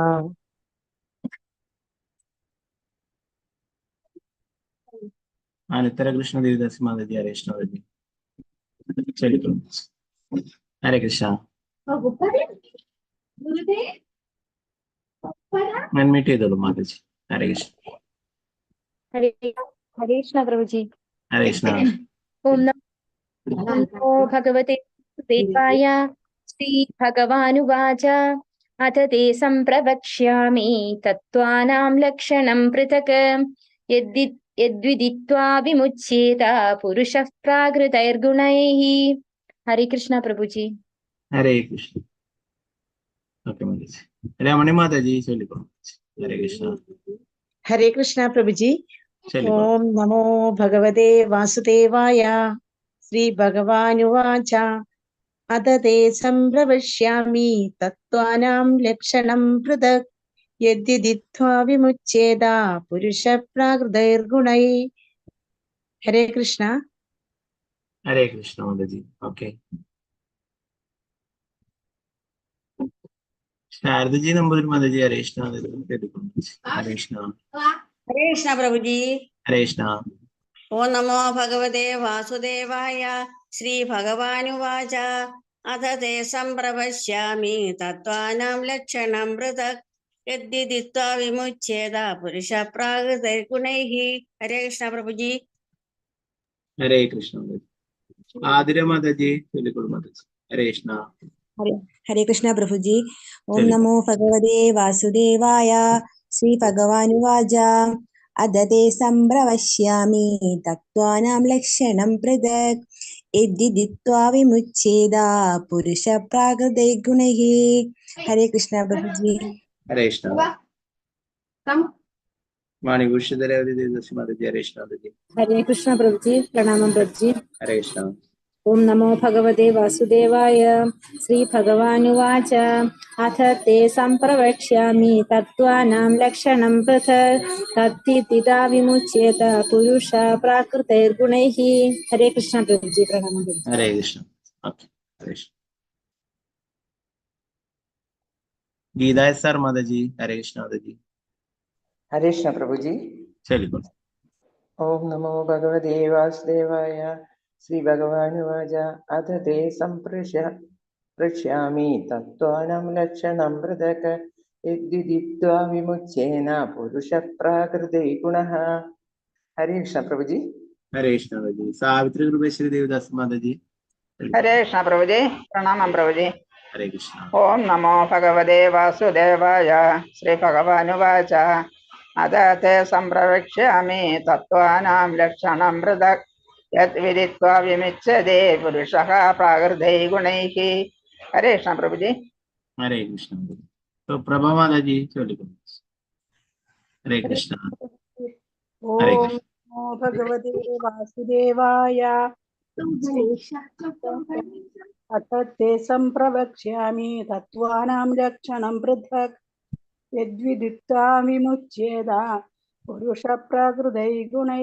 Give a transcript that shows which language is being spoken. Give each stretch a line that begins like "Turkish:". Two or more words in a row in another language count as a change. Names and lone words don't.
Malayalam: അനിത്തര കൃഷ്ണ ദേവദാസി മാതാജി. ഹരേ കൃഷ്ണ മാതാജി ചൊല്ലിക്കൊള്ളൂ. ഹരേ കൃഷ്ണ. അൺമ്യൂട്ട് ചെയ്തോളൂ മാതാജി. ഹരേ കൃഷ്ണ.
Hindi: हरे हरे कृष्ण प्रभु जी।
Malayalam: ഹരേ കൃഷ്ണ.
Sanskrit: ओम नमो भगवते देवाय श्री भगवानुवाच अथ ते संप्रवक्ष्यामि तत्त्वानां लक्षणं पृथक् यद्विदित्वा विमुच्येत पुरुषः प्राकृतैर्गुणैः।
Hindi: हरे कृष्ण प्रभु जी।
Malayalam: ഹരേ കൃഷ്ണ. ഓക്കെ മാതാജി. രമണി മാതാജി ചൊല്ലിക്കൊള്ളൂ. ഹരേ കൃഷ്ണ.
Hindi: हरे कृष्ण प्रभु जी।
Malayalam: ചൊല്ലിക്കൊള്ളൂ.
Sanskrit: ओम नमो भगवते वासुदेवाय श्री भगवानुवाच अदते संप्रवक्ष्यामि तत्त्वानां लक्षणं पृथक् यद्विदित्वा विमुच्येत पुरुष प्राकृतैर्गुणैः।
Hindi: हरे कृष्ण.
Malayalam: ഹരേ കൃഷ്ണ മാതാജി. ഓക്കെ. ശാരദജി നമ്പൂതിരി മാതാജി. ഹരേ കൃഷ്ണ മാതാജി ചൊല്ലിക്കൊള്ളൂ. ഹരേ കൃഷ്ണ.
Hindi: हरे कृष्ण प्रभु जी।
Malayalam: ഹരേ കൃഷ്ണ.
Sanskrit: ओम नमो भगवते वासुदेवाय श्री भगवानुवाच अथ ते संप्रवक्ष्यामि तत्त्वानां लक्षणं पृथक् यद्विदित्वा विमुच्येत पुरुष प्राकृतैर्गुणैः।
Hindi: हरे कृष्ण प्रभु जी।
Malayalam: ഹരേ കൃഷ്ണ മാതാജി. ആതിര മാതാജി ചൊല്ലിക്കൊള്ളൂ മാതാജി. ഹരേ കൃഷ്ണ.
Hindi: हरे कृष्ण प्रभु जी।
Sanskrit: ओम नमो भगवते वासुदेवाय श्री भगवानुवाच अदते संप्रवक्ष्यामि तत्त्वानां लक्षणं पृथक् यद्विदित्वा विमुच्येत पुरुष प्राकृतैर्गुणैः।
Hindi: हरे कृष्ण प्रभु जी।
Malayalam: ഹരേ കൃഷ്ണ. മണിഭൂഷിതരവതി ദേവദാസി മാതാജി. ഹരേ കൃഷ്ണ മാതാജി.
Hindi: हरे कृष्ण प्रभु जी। प्रणाम प्रभु जी।
Malayalam: ഹരേ കൃഷ്ണ.
Sanskrit: ओम नमो भगवते वासुदेवाय श्री भगवानुवाच अथ ते संप्रवक्ष्यामि तत्त्वानां लक्षणं पृथक् तद्विदित्वा विमुच्येत पुरुष प्राकृतैर्गुणैः।
Hindi: हरे कृष्ण प्रभु जी। प्रणाम प्रभु जी।
Malayalam: ഹരേ കൃഷ്ണ. ഓക്കെ. ഹരേ കൃഷ്ണ.
Hindi: गीता सर माता जी। हरे कृष्ण माता जी। हरे कृष्ण प्रभु जी। चलिए।
Sanskrit: ओम नमो भगवते वासुदेवाय। श्री भगवानुवाच अथ ते प्रक्ष्यामि तत्त्वानां लक्षणं पृथक् यद्विदित्वा विमुच्येन पुरुषः प्राकृते गुणः।
Hindi: हरे कृष्ण प्रभु जी। हरे कृष्ण माता जी। सावित्री कृपेश्वरी देवदास माता जी। हरे कृष्ण प्रभुजी, प्रणाम प्रभुजी। हरे कृष्ण।
Sanskrit: ओम नमो भगवते वासुदेवाय। श्री भगवानुवाच अथ ते सम्प्रवक्ष्यामि तत्त्वानां लक्षणं पृथक् यद्विदित्वा विमुच्यते पुरुषः प्राकृते गुणैः।
Hindi: हरे कृष्ण प्रभुजी। हरे कृष्ण। तो प्रभा माता जी चलिए। हरे कृष्ण। हरे
Sanskrit: ओम कृष्ण। नमो भगवते वासुदेवाय। अथ ते सम्प्रवक्ष्यामि तत्त्वानां लक्षणं पृथक् यद्विदित्वा विमुच्येत पुरुषप्रकृतै गुणैः।